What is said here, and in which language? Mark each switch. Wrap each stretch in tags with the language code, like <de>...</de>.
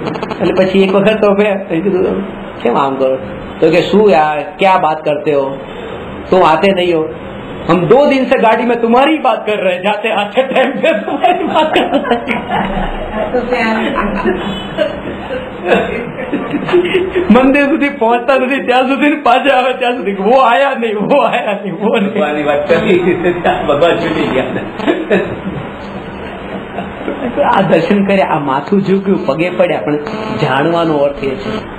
<gu>એટલે પછી એક વખત તો મેં કીધું કેમ આમ કરો? તો કે શું યાર ક્યાં</gu> <hi>बात करते हो, तुम आते नहीं हो, हम 2 दिन से गाड़ी में तुम्हारी बात कर रहे हैं, जाते अच्छे टाइम पे तुम्हारी बात कर रहे हैं.</hi> <gu>મંદિર સુધી પહોંચતા નથી ત્યાં સુધી, પાછા આવે ત્યાં સુધી</gu> <hi>વો આયા નહીં, વો આયા નહીં, વો નહીં.</hi> <gu>ભગવાનની વાત કરી ભગવાન છૂટી ગયા. આ દર્શન કર્યા, આ માથું ઝૂક્યું, પગે પડ્યા, પણ જાણવાનો અર્થ એ છે.</gu>